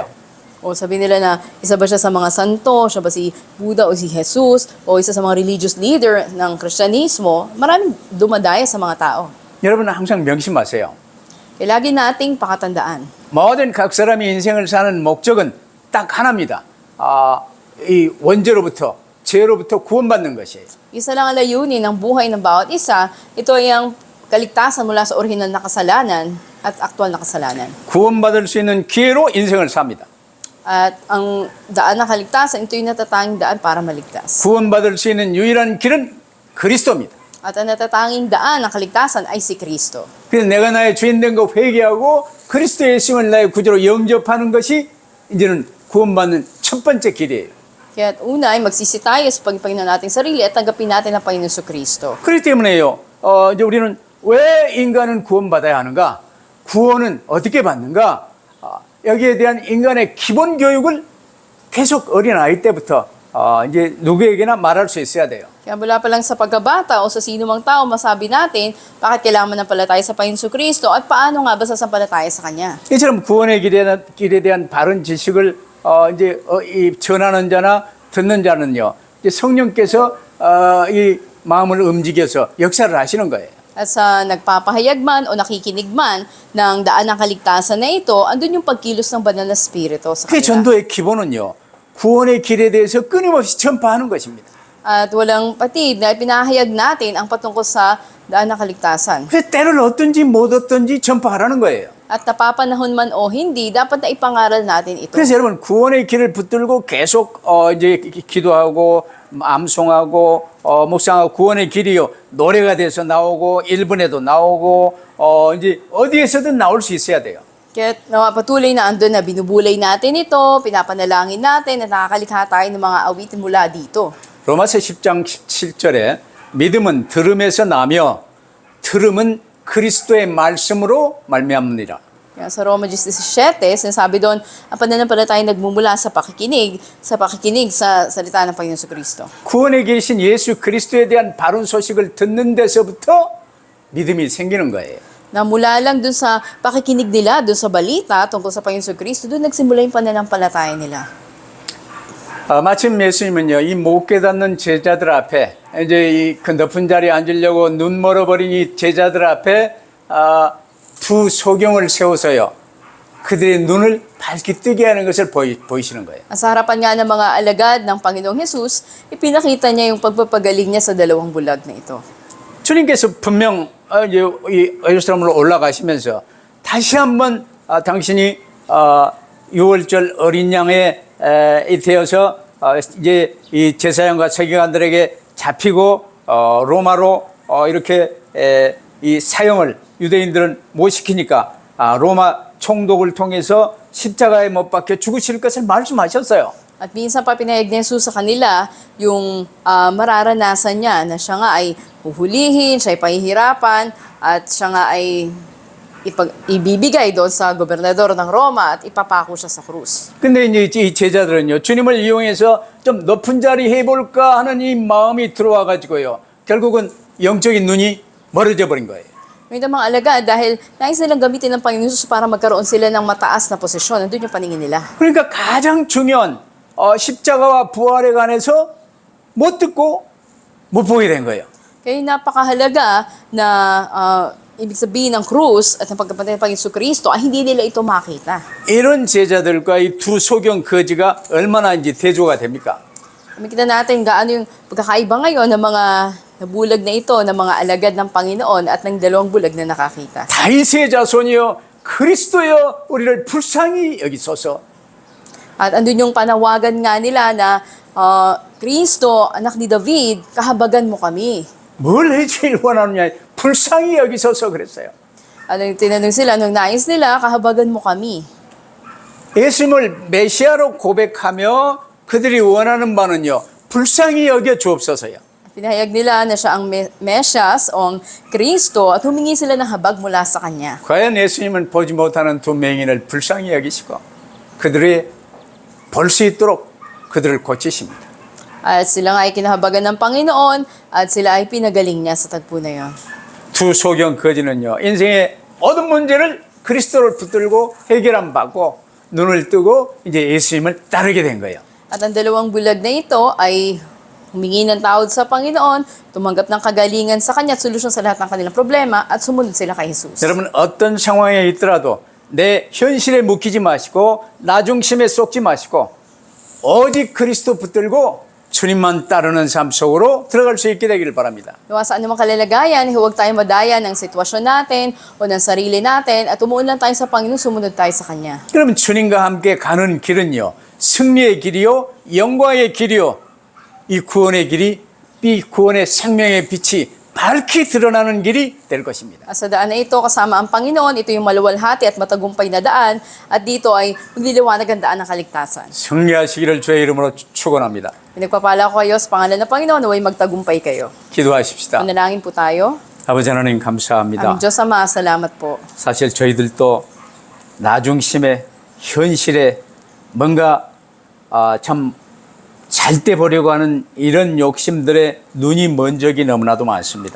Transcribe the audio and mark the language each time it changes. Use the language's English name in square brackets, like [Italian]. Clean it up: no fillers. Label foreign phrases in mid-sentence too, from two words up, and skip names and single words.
[Filipino] O sabi nila na isa ba siya sa mga santo, siya ba si Buddha o si Jesus, o isa sa mga [English] religious leader [Filipino] ng Kristyanismo, maraming dumadaya sa mga tao. [Korean] 여러분 항상 명심하세요. [Filipino] Kaya lagi nating pakatandaan. [Korean] 모든 각 사람이 인생을 사는 목적은 딱 하나입니다. 이 원죄로부터, 죄로부터 구원받는 것이에요. [Filipino] Isa lang ang layunin ng buhay ng bawat isa, ito ay ang kaligtasan mula sa orihinal na kasalanan at aktwal na kasalanan. [Korean] 구원받을 수 있는 기회로 인생을 삽니다. [Filipino] At ang daan ng kaligtasan, ito yung natatanging daan para maligtas. [Korean] 구원받을 수 있는 유일한 길은 그리스도입니다. [Filipino] At ang natatanging daan ng kaligtasan ay si Kristo. [Korean] 그래서 내가 나의 죄인 된 거 회개하고 그리스도 예수님을 나의 구주로 영접하는 것이 이제는 구원받는 첫 번째 길이에요. [Filipino] Kaya una ay magsisi tayo sa pagpanginoon nating sarili at tanggapin natin ang Panginoon Jesucristo. [Korean] 그렇기 때문에요. 이제 우리는 왜 인간은 구원받아야 하는가? 구원은 어떻게 받는가? 여기에 대한 인간의 기본 교육을 계속 어린아이 때부터 이제 누구에게나 말할 수 있어야 돼요. [Filipino] Kaya mula pa lang sa pagkabata o sa sino mang tao, masabi natin bakit kailangan manampalataya sa Panginoon Kristo at paano nga ba sasampalataya sa Kanya. [Korean] 이처럼 구원의 길에 대한 바른 지식을 이 전하는 자나 듣는 자는요, 이제 성령께서 이 마음을 움직여서 역사를 하시는 거예요. [Filipino] At sa nagpapahayag man o nakikinig man ng daan ng kaligtasan na ito, andun yung pagkilos ng banal na spirito sa 그 kanila. [Korean] 전도의 기본은요, 구원의 길에 대해서 끊임없이 전파하는 것입니다. [Filipino] At walang patid na pinahayag natin ang patungkol sa daan ng kaligtasan. [Korean] 그래서 때를 얻든지 못 얻든지 전파하라는 거예요. [Filipino] At napapanahon man o hindi, dapat na ipangaral natin ito. [Korean] 그래서 여러분 구원의 길을 붙들고 계속 이제 기도하고 암송하고 묵상하고 구원의 길이요 노래가 돼서 나오고 일본에도 나오고 이제 어디에서든 나올 수 있어야 돼요. [Filipino] Kaya patuloy na andun na binubulay natin ito, pinapanalangin natin at nakakalikha tayo ng mga awitin mula dito. [Korean] 로마서 10장 17절에 믿음은 들음에서 나며 들음은 그리스도의 말씀으로 말미암느니라. [Filipino] Kaya sa Roma 17, sinasabi doon, ang pananampalataya nagmumula sa pakikinig sa salita ng Panginoon Kristo. [Korean] 구원에 계신 예수 그리스도에 대한 바른 소식을 듣는 데서부터 믿음이 생기는 거예요. [Filipino] Na mula lang dun sa pakikinig nila, dun sa balita tungkol sa Panginoon Kristo, doon nagsimula yung pananampalataya nila. [Korean] 마침 예수님은요, 이 못 깨닫는 제자들 앞에, 이제 그 높은 자리에 앉으려고 눈 멀어버린 이 제자들 앞에, 두 소경을 세워서요, 그들의 눈을 밝게 뜨게 하는 것을 보이시는 거예요. [Filipino] Sa harapan nga ng mga alagad ng Panginoong Jesus, ipinakita niya yung pagpapagaling niya sa dalawang bulag na ito. [Korean] 주님께서 분명, 이제 이 예루살렘으로 올라가시면서 다시 한번 당신이 6월절 어린 양에 되어서 이제 이 제사장과 서기관들에게 잡히고 로마로 이렇게 이 사형을 유대인들은 못 시키니까 로마 총독을 통해서 십자가에 못 박혀 죽으실 것을 말씀하셨어요. [Filipino] At minsan pa pinahayag ni Jesus sa kanila yung mararanasan niya na siya nga ay huhulihin, siya ay pahihirapan, at siya nga ay ibibigay doon sa gobernador ng Roma at ipapako siya sa krus. [Korean] 근데 이제 이 제자들은요, 주님을 이용해서 좀 높은 자리 해볼까 하는 이 마음이 들어와 가지고요, 결국은 영적인 눈이 멀어져 버린 거예요. [Filipino] May mga alagad dahil nais nilang gamitin ng Panginoon Jesus para magkaroon sila ng mataas na posisyon. Nandun yung paningin nila. [Korean] 그러니까 가장 중요한 십자가와 부활에 관해서 못 듣고 못 보게 된 거예요. [Filipino] Kaya napakahalaga na ibig sabihin ng krus at ng pagkapanay ng Panginoon Kristo ay hindi nila ito makita. [Korean] 이런 제자들과 이 두 소경 거지가 얼마나 이제 대조가 됩니까? [Filipino] Makita natin gaano yung pagkakaiba ngayon ng mga nabulag na ito, ng mga alagad ng Panginoon at ng dalawang bulag na nakakita. [Korean] 다윗의 자손이여 그리스도여 우리를 불쌍히 여기소서. [Filipino] At andun yung panawagan nga nila na Kristo, anak ni David, kahabagan mo kami. [Korean] 뭘 해주길 원하느냐, 불쌍히 여기소서 그랬어요. [Filipino] Anong tinanong sila, anong nais nila, kahabagan mo kami. [Korean] 예수님을 메시아로 고백하며 그들이 원하는 바는요, 불쌍히 여겨 주옵소서요. [Filipino] Pinahayag nila na siya ang Mesyas o ang Kristo at humingi sila ng habag mula sa Kanya. [Korean] 과연 예수님은 보지 못하는 두 맹인을 불쌍히 여기시고 그들이 볼 수 있도록 그들을 고치십니다. [Filipino] At sila nga ay kinahabagan ng Panginoon at sila ay pinagaling niya sa tagpo na yon. [Korean] 두 소경 거지는요, 인생의 모든 문제를 그리스도를 붙들고 해결함 받고 눈을 뜨고 이제 예수님을 따르게 된 거예요. [Filipino] At ang dalawang bulag na ito ay humingi ng tawad sa Panginoon, tumanggap ng kagalingan sa Kanya at solusyon sa lahat ng kanilang problema at sumunod sila kay Jesus. [Korean] 여러분 어떤 상황에 있더라도 내 현실에 묶이지 마시고 나 중심에 쏟지 마시고 오직 그리스도 붙들고 주님만 따르는 삶 속으로 들어갈 수 있게 되기를 바랍니다. [Filipino] Nawa sa anumang kalalagayan, huwag tayo madaya ng sitwasyon natin o ng sarili natin at umuun lang tayo sa Panginoon, sumunod tayo sa Kanya. [Korean] 그러면 주님과 함께 가는 길은요, 승리의 길이요, 영광의 길이요, 이 구원의 길이, 이 구원의 생명의 빛이 밝게 드러나는 길이 될 것입니다. [Filipino] At sa daan na ito, kasama ang Panginoon, ito yung maluwalhati at matagumpay na daan at dito ay magliliwanag ang daan ng kaligtasan. [Korean] 승리하시기를 주의 이름으로 축원합니다. [Filipino] Pinagpapala ko kayo sa pangalan ng Panginoon, naway magtagumpay kayo. [Korean] 기도하십시다. [Filipino] Manalangin po tayo. [Korean] 아버지 하나님 감사합니다. [Filipino] Ang Diyos Ama, salamat po. [Korean] 사실 저희들도 나 중심의 현실에 뭔가 참 잘 때 보려고 하는 이런 욕심들의 눈이 먼 적이 너무나도 많습니다.